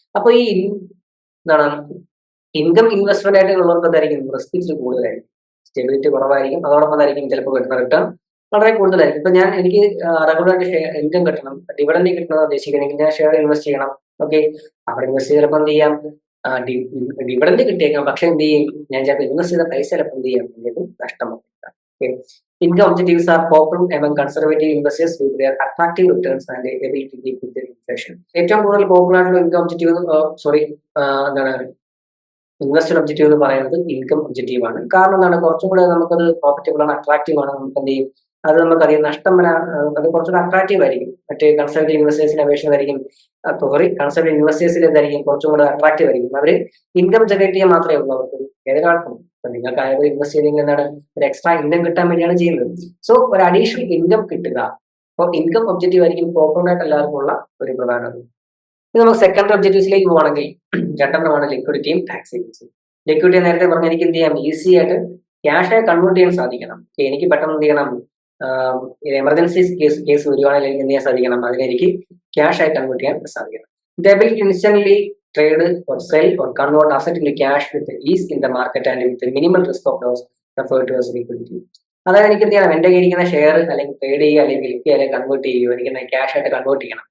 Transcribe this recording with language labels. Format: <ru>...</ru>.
<ml>അപ്പൊ ഈ എന്താണ് ഇൻകം ഇൻവെസ്റ്റ്മെന്റ് ആയിട്ട് ഉള്ളവർക്ക് എന്തായിരിക്കും, റിസ്ക് ഇച്ചിരി കൂടുതലായിരിക്കും, സ്റ്റെബിലിറ്റി കുറവായിരിക്കും, അതോടൊപ്പം ആയിരിക്കും ചിലപ്പോൾ കിട്ടുന്ന റിട്ടേൺ വളരെ കൂടുതലായിരിക്കും. ഇപ്പൊ ഞാൻ എനിക്ക് റെഗുലറായിട്ട് ഇൻകം കിട്ടണം, ഡിവിഡന്റ് കിട്ടണം ഉദ്ദേശിക്കണമെങ്കിൽ ഞാൻ ഷെയർ ഇൻവെസ്റ്റ് ചെയ്യണം. ഓക്കെ, അവിടെ ഇൻവെസ്റ്റ് ചെയ്തപ്പോൾ എന്ത് ചെയ്യാം, ഡിവിഡന്റ് കിട്ടിയേക്കാം, പക്ഷെ എന്ത് ചെയ്യും, ഞാൻ ചിലപ്പോൾ ഇൻവെസ്റ്റ് ചെയ്ത പൈസ ചിലപ്പോൾ എന്ത് ചെയ്യാം, എന്തെങ്കിലും നഷ്ടമാക്കാം.</ml> <en>Income objectives are popular among conservative investors with their attractive returns and ability to keep with the inflation.</en> <ml>ഏറ്റവും കൂടുതൽ പോപ്പുലർ ആയിട്ടുള്ള ഇൻകം ഒബ്ജക്റ്റീവ് എന്താണ്, ഇൻവെസ്റ്റ്മെന്റ് ഒബ്ജക്റ്റീവ് എന്ന് പറയുന്നത് ഇൻകം ഒബ്ജക്റ്റീവ് ആണ്. കാരണം എന്താണ്, കുറച്ചും കൂടെ നമുക്കത് പ്രോഫിറ്റബിൾ ആണ്, അട്രാക്റ്റീവ് ആണ്. നമുക്ക് എന്ത് ചെയ്യും, അത് നമുക്ക് അധികം നഷ്ടം വരാൻ, അത് കുറച്ചുകൂടെ അട്രാക്റ്റീവ് ആയിരിക്കും. മറ്റേ കൺസർവേറ്റീവ് ഇൻവെസ്റ്റേഴ്സിനെ അപേക്ഷിച്ചായിരിക്കും, കൺസർവേറ്റീവ് ഇൻവെസ്റ്റേഴ്സിൽ എന്തായിരിക്കും, കുറച്ചും കൂടെ അട്രാക്റ്റീവ് ആയിരിക്കും. അവര് ഇൻകം ജനറേറ്റ് ചെയ്യാൻ മാത്രമേ ഉള്ളൂ, അവർക്ക് ഏതൊരാൾക്കും. അപ്പൊ നിങ്ങൾക്ക് ആയപ്പോൾ ഇൻവെസ്റ്റ് ചെയ്തെങ്കിൽ എന്താണ്, ഒരു എക്സ്ട്രാ ഇൻകം കിട്ടാൻ വേണ്ടിയാണ് ചെയ്യുന്നത്. സോ ഒരു അഡീഷണൽ ഇൻകം കിട്ടുക. അപ്പോൾ ഇൻകം ഒബ്ജക്റ്റീവ് ആയിരിക്കും പോപ്പുലർ ആയിട്ട് എല്ലാവർക്കും ഉള്ള ഒരു പ്രധാനമാണ്. ഇനി നമുക്ക് സെക്കൻഡറി ഒബ്ജക്റ്റീവ്സിലേക്ക് പോകണമെങ്കിൽ രണ്ടെണ്ണമാണ് ലിക്വിഡിറ്റിയും ടാക്സ് സേവിങ്സും. ലിക്വിഡിറ്റി നേരത്തെ പറഞ്ഞാൽ എനിക്ക് എന്ത് ചെയ്യാം, ഈസി ആയിട്ട് ക്യാഷായി കൺവേർട്ട് ചെയ്യാൻ സാധിക്കണം. എനിക്ക് പെട്ടെന്ന് എന്ത് ചെയ്യണം, എമർജൻസി കേസ് വരികയാണെങ്കിൽ എനിക്ക് എന്ത് ചെയ്യാൻ സാധിക്കണം, അതിനെനിക്ക് ക്യാഷ് ആയി കൺവേർട്ട് ചെയ്യാൻ സാധിക്കണം.</ml> <en>The ability to instantly trade or sell or convert asset into cash with ease in the market and with the minimal risk of loss referred to as liquidity.</en> <ml>അതായത് എനിക്ക് എന്ത് ചെയ്യണം, എന്റെ ഇരിക്കുന്ന ഷെയർ അല്ലെങ്കിൽ ട്രേഡ് ചെയ്യുക അല്ലെങ്കിൽ വിൽക്കുക അല്ലെങ്കിൽ കൺവേർട്ട് ചെയ്യുക, എനിക്ക് ക്യാഷ് ആയിട്ട് കൺവേർട്ട് ചെയ്യണം.</ml>